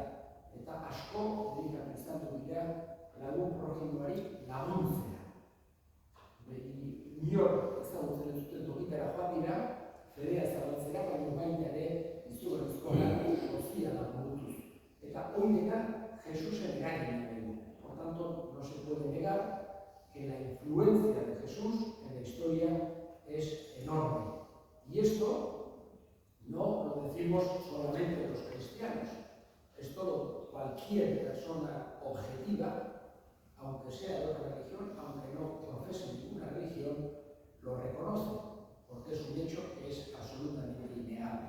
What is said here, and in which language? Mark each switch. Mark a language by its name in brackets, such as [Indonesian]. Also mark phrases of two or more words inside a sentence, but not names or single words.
[Basque] Eta asko dedikatu izan du dira lagun proximoari laguntzea. Inor ezagutzen ez zuten tokitara joan dira, fedea zabaltzera, baina baita ere izugarrizko lan soziala burutuz. Eta hori dena Jesusen eragina dugu. [Spanish] Por tanto, no se puede negar que la influencia de Jesús en la historia es enorme. Y esto no lo decimos solamente los cristianos. Esto cualquier persona objetiva, aunque sea de otra religión, aunque no profese ninguna religión, lo reconoce, porque es un hecho que es absolutamente innegable.